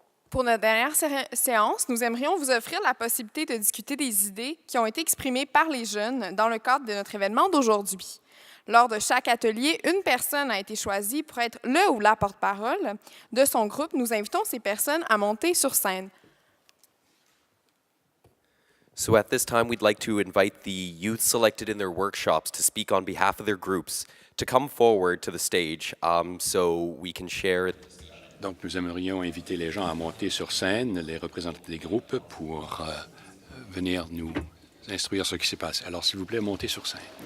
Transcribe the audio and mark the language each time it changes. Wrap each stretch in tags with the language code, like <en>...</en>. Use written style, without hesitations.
<fr>Pour notre dernière séance, nous aimerions vous offrir la possibilité de discuter des idées qui ont été exprimées par les jeunes dans le cadre de notre événement d'aujourd'hui. Lors de chaque atelier, une personne a été choisie pour être le ou la porte-parole de son groupe. Nous invitons ces personnes à monter sur scène.</fr> <en>So at this time, we'd like to invite the youth selected in their workshops to speak on behalf of their groups to come forward to the stage so we can share.</en> <fr>Donc, nous aimerions inviter les gens à monter sur scène, les représentants des groupes, pour venir nous instruire ce qui s'est passé. Alors, s'il vous plaît, montez sur scène.</fr>